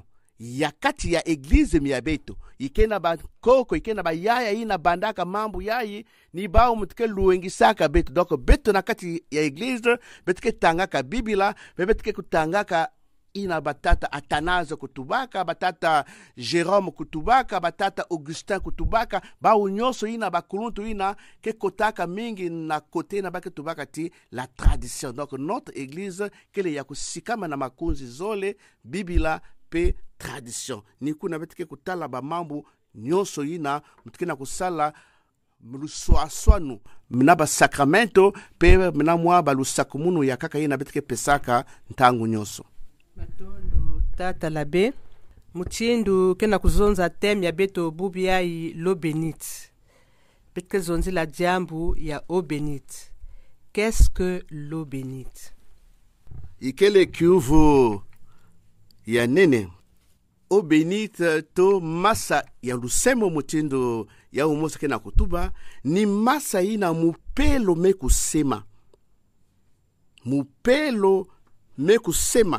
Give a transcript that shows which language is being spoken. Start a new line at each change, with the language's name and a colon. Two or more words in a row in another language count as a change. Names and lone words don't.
Kituba (Democratic Republic of Congo): Yakati ya eglise miabeto ikena ba koko ikena ba yaya ina bandaka mambu yayi ni ba umutke luengisaka beto donc beto nakati ya eglise betke tangaka bibila betke kutangaka ina batata Athanase kutubaka batata Jérôme kutubaka batata Augustin kutubaka ba unyoso ina bakuluntu ina ke kotaka mingi na kote na bake tubaka ti
French: la tradition. Donc notre église
Kituba (Democratic Republic of Congo): kele ya kusikama na makunzi zole bibila pe tradition. Niku na betike kutala ba mambu nyonso ina mutike na kusala mluswaswanu mna ba sacramento pe mna mwa ba lusakumunu ya kaka ina betike pesaka ntangu nyonso. Matondo tata l'abbé mutindu kena kuzonza tem ya beto bubia i
French: l'eau bénite.
Kituba (Democratic Republic of Congo): Betike zonzi la diambu ya
French: eau bénite. Qu'est-ce que l'eau bénite?
Kituba (Democratic Republic of Congo): Ikele kiuvu ya nene
French: eau bénite
Kituba (Democratic Republic of Congo): to masa ya lusemo mutindo ya umosa kena kutuba ni masa ina mupelo mekusema. Mupelo mekusema.